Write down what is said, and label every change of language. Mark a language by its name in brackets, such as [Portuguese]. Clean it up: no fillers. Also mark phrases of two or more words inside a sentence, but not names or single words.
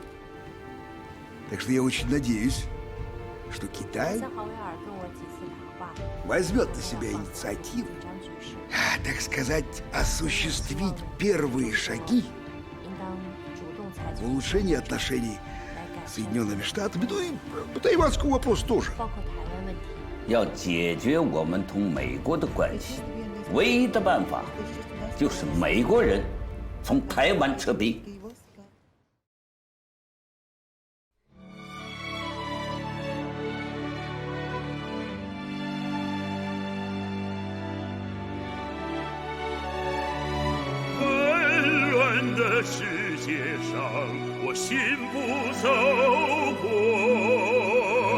[Russian] Так что я очень надеюсь, что Китай возьмет на себя инициативу, так сказать, осуществить первые шаги в улучшении отношений с Соединенными Штатами, ну и по тайванскому вопросу тоже. [Chinese] 要解决我们同美国的关系，唯一的办法就是美国人从台湾撤兵。纷乱的世界上，我信步走过。